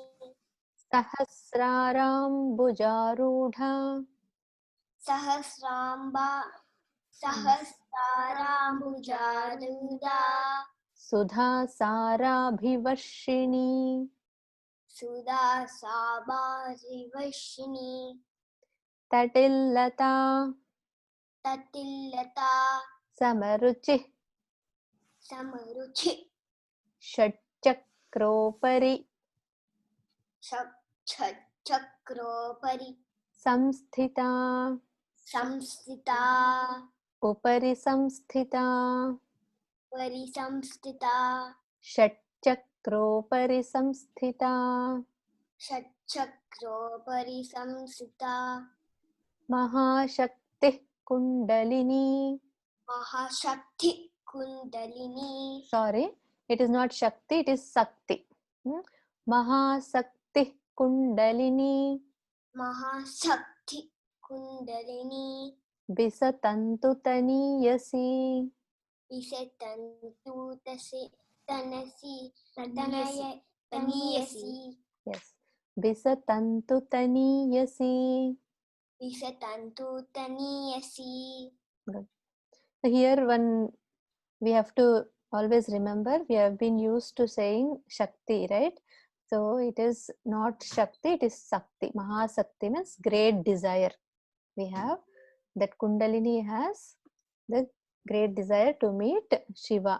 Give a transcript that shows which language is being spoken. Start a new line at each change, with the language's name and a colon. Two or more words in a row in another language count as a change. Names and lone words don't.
Sanskrit: सहस्रारम् भुजारूढा सहस्राराम्बुजारूढा सुधा साराभिवर्षिणी सुधा साबरिवशिनी Tatillata Tatillata Samaruchi Samaruchi Shatchakropari Chakropari Samsthita Samstita उपरि संस्थिता Parisamstita षट्चक्रोपरि संस्थिता चक्रोपरि संस्थिता महाशक्ति कुण्डलिनी. महाशक्ति कुण्डलिनी
English: Sorry, it is not Shakti, it is Sakti.
Sanskrit: महासक्ति कुण्डलिनी महाशक्ति कुण्डलिनी विसतन्तु तनीयसी. विसतन्तु तनसि तनीयसी Yes. विसतन्तु तनीयसी. विसतन्तु तनीयसी.
English: Good. So here we have to always remember, we have been used to saying Shakti, right? So it is not Shakti, it is Sakti. Mahasakti means great desire. We have that Kundalini has the great desire to meet Shiva.